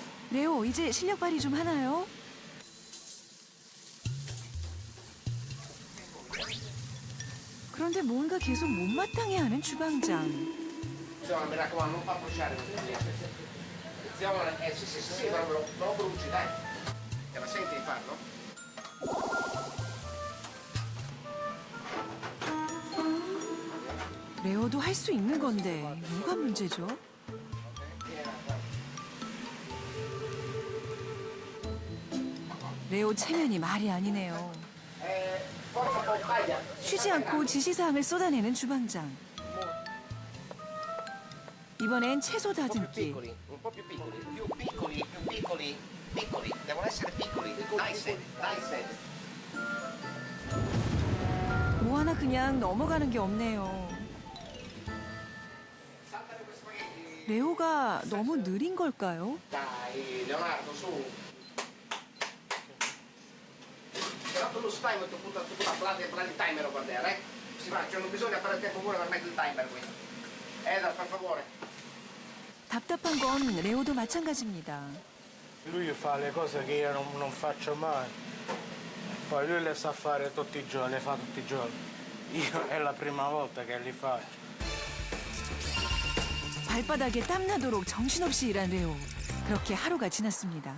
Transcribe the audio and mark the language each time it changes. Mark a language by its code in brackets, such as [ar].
[ko] 레오, 이제 실력 발휘 좀 하나요? 그런데 뭔가 계속 못마땅해 하는 주방장. [it] Mi raccomando, non fa bruciare sì, proprio non bruci, dai. La senti di farlo? [ko] 레오도 할 수 있는 건데 뭐가 문제죠? 레오 체면이 말이 아니네요. 쉬지 않고 지시사항을 쏟아내는 주방장. 이번엔 채소 다듬기. [it] Un po' più piccoli, più piccoli, più piccoli. piccoli, devono essere piccoli. Dai 7, dai 7. [ko] 뭐 하나 그냥 넘어가는 게 없네요. 레오가 너무 느린 걸까요? [it] Dai, Leonardo, su. Però tu lo stai, tu prendi il timer a guardare, eh? Si va, cioè non bisogna perdere tempo pure per mettere il timer qui. Per favore. [ko] 답답한 건 레오도 마찬가지입니다. [it] Lui fa le cose che io non faccio mai. Poi lui le sa fare tutti i giorni, le fa tutti i giorni. Io è la prima volta che li faccio. [ko] 발바닥에 땀나도록 정신없이 일한 레오. 그렇게 하루가 지났습니다.